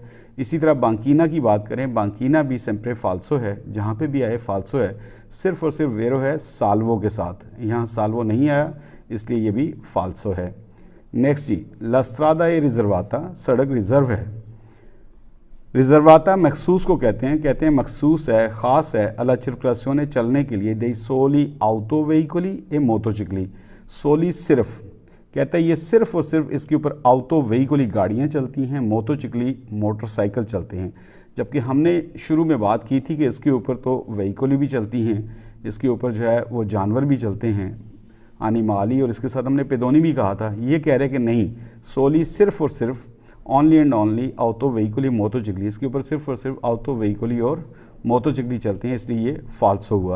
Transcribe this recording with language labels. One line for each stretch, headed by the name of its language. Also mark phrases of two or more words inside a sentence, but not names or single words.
Urdu: اسی طرح بانکینہ کی بات کریں، بانکینہ بھی
Italian: sempre falso
Urdu: ہے، جہاں پہ بھی آئے فالسو ہے، صرف اور صرف ویرو ہے سالوو کے ساتھ، یہاں سالوو نہیں آیا اس لیے یہ بھی فالسو ہے۔ نیکسٹ جی،
Italian: La strada è riservata,
Urdu: سڑک ریزرو ہے، ریزرواتا مخصوص کو کہتے ہیں مخصوص ہے، خاص ہے،
Italian: alla circolazione
Urdu: چلنے کے لیے
Italian: dei soli autoveicoli e motocicli،
Urdu: سولی صرف، کہتا ہے یہ صرف اور صرف اس کے اوپر آؤٹو وہیکلی گاڑیاں چلتی ہیں، موٹو چکلی موٹر سائیکل چلتے ہیں، جبکہ ہم نے شروع میں بات کی تھی کہ اس کے اوپر تو وہیکلی بھی چلتی ہیں، اس کے اوپر جو ہے وہ جانور بھی چلتے ہیں، انیمالی، اور اس کے ساتھ ہم نے پیدونی بھی کہا تھا، یہ کہہ رہے کہ نہیں، سولی صرف اور صرف
English: only and only
Italian: autoveicoli motocicli,
Urdu: اس کے اوپر صرف اور صرف آؤٹو وہیکلی اور موٹو چکلی چلتے ہیں، اس لیے یہ فالسو ہوا۔